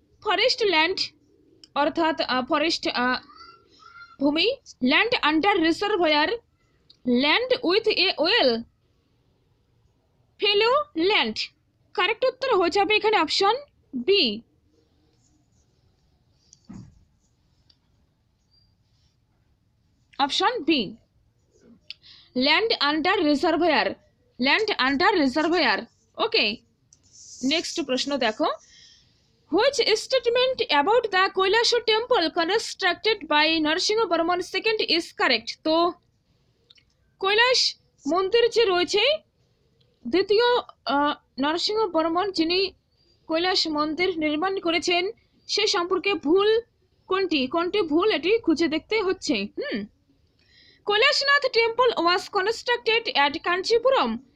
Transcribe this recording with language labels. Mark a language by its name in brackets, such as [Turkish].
[English] forest land [Bangla] অর্থাৎ forest ভূমি, [English] Land under reservoir, land with a well, fallow land. [Bangla] Correct উত্তর হয়ে যাবে এখানে option B, option B, [English] Land under reservoir, land under reservoir. Okay, [Bangla] next প্রশ্ন দেখো, [English] which statement about the Kailash temple constructed by Narasimha Varman II is correct? [Bangla] তো কৈলাস মন্দির যে রয়েছে, দ্বিতীয় নরসিংহ বর্মন যিনি কৈলাস মন্দির নির্মাণ করেছেন সে সম্পর্কে ভুল কোনটি? কোনটি ভুল এটি খুঁজে দেখতে হচ্ছে। Kailasanath [English] Temple was constructed at Kanchipuram.